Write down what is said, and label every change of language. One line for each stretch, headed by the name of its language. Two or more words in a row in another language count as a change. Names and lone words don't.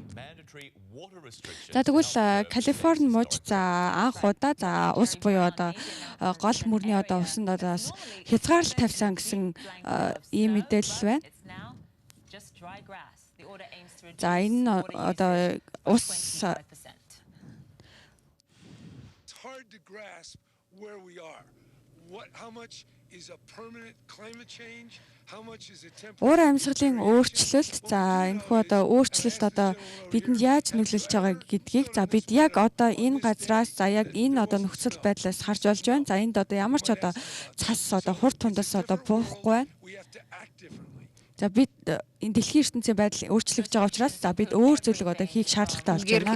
Mongolian: За тэгвэл Калифорни мужид за анх удаа за ус буюу одоо гол мөрний одоо усанд одоо хязгаарлалт тавьсан гэсэн ийм мэдээлэл байна. За энэ одоо ус
English: hard to grasp where we are. How much is a permanent climate change? How much is a temporary?
Mongolian: Уур амьсгалын өөрчлөлт за энэхүү одоо өөрчлөлт одоо бидэнд яаж нөлөөлж байгаа гэдгийг за бид яг одоо энэ газраас за яг энэ одоо нөхцөл байдлаас харж болж байна. За энд одоо ямар ч одоо цас одоо хурд тундас одоо буухгүй байна. За бид энэ дэлхийн ертөнцийн байдал өөрчлөгдөж байгаа учраас за бид өөр зүйлийг одоо хийх шаардлагатай болж байна.